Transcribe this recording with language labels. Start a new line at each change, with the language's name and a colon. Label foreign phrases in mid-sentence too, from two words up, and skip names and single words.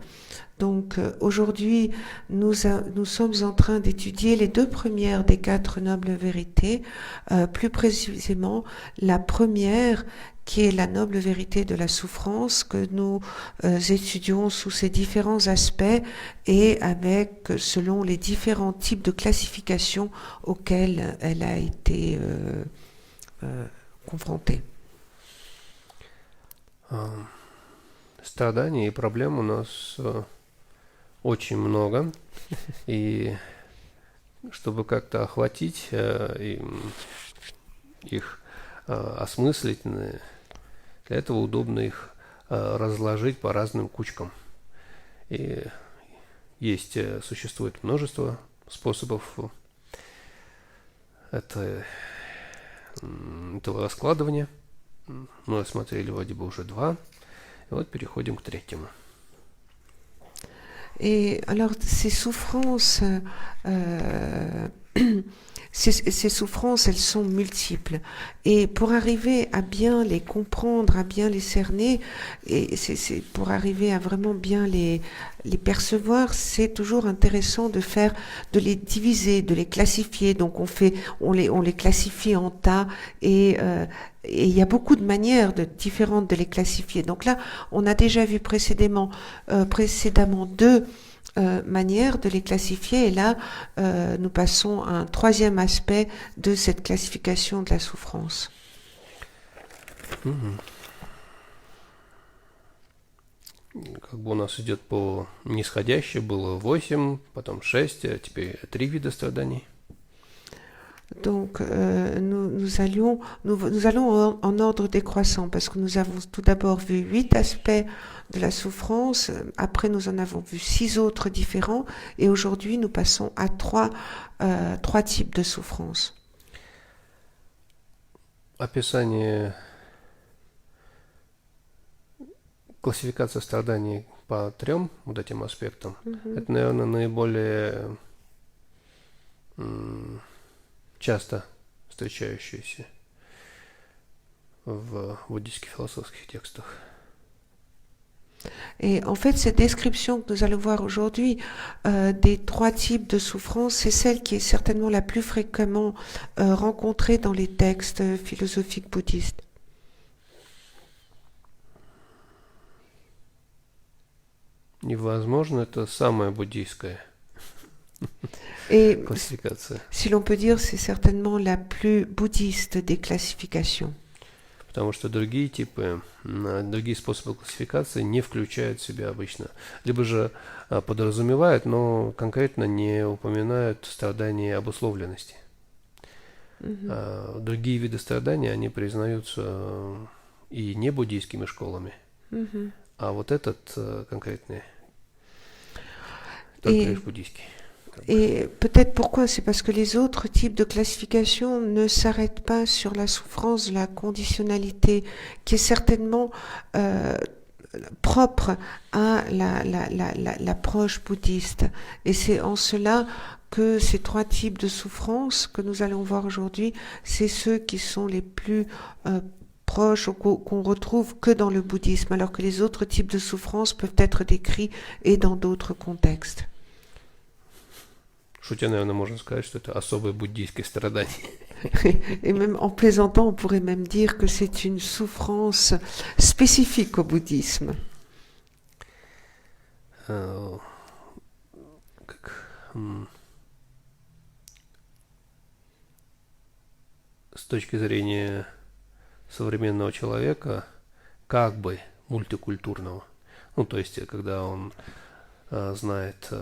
French: Donc aujourd'hui, nous sommes en train d'étudier les 2 premières des 4 nobles vérités, plus précisément la première qui est la noble vérité de la souffrance que nous étudions sous ses différents aspects et avec selon les différents types de classifications auxquelles elle a été confrontée.
Russian: Страданий и проблем у нас очень много, и чтобы как-то охватить их, осмыслить, для этого удобно их разложить по разным кучкам. И существует множество способов этого раскладывания. Мы рассмотрели вроде бы уже 2, и вот переходим к 3.
French: Et alors, ces souffrances, ces souffrances, elles sont multiples. Et pour arriver à bien les comprendre, à bien les cerner, et c'est pour arriver à vraiment bien les percevoir, c'est toujours intéressant de les diviser, de les classifier. Donc on les classifie en tas et il y a beaucoup de manières différentes de les classifier. Donc là, on a déjà vu précédemment 2 manière de les classifier, et là nous passons à un 3e aspect de cette classification de la souffrance.
Russian: Как бы у нас идет по нисходящей, было 8, потом 6, а теперь 3 вида страданий.
French: Donc nous allons en ordre décroissant, parce que nous avons tout d'abord vu 8 aspects de la souffrance, après nous en avons vu 6 autres différents, et aujourd'hui nous passons à 3 types de souffrance.
Russian: Описание классификация страданий по 3 вот этим аспектам, это, наверное, наиболее часто встречающиеся в буддийских философских текстах.
French: Et en fait, cette description que nous allons voir aujourd'hui des 3 types de souffrance, c'est celle qui est certainement la plus fréquemment rencontrée dans les textes philosophiques bouddhistes.
Russian: И, возможно, это самая буддийская
French: Et
Russian: классификация.
French: Si l'on peut dire, c'est certainement la plus bouddhiste des classifications.
Russian: Потому что другие способы классификации не включают в себя обычно. Либо же подразумевают, но конкретно не упоминают страдания обусловленности. Другие виды страданий, они признаются и не буддийскими школами. А вот этот конкретный только лишь буддийский.
French: Et peut-être pourquoi, c'est parce que les autres types de classification ne s'arrêtent pas sur la souffrance, la conditionnalité, qui est certainement propre à l'approche bouddhiste. Et c'est en cela que ces 3 types de souffrance que nous allons voir aujourd'hui, c'est ceux qui sont les plus proches, qu'on retrouve que dans le bouddhisme, alors que les autres types de souffrance peuvent être décrits et dans d'autres contextes.
Russian: Шутя, наверное, можно сказать, что это особое буддийское страдание.
French: Et même en plaisantant, on pourrait même dire que c'est une souffrance spécifique au bouddhisme.
Russian: Э, как, с точки зрения современного человека, как бы мультикультурного, ну, то есть, когда он знает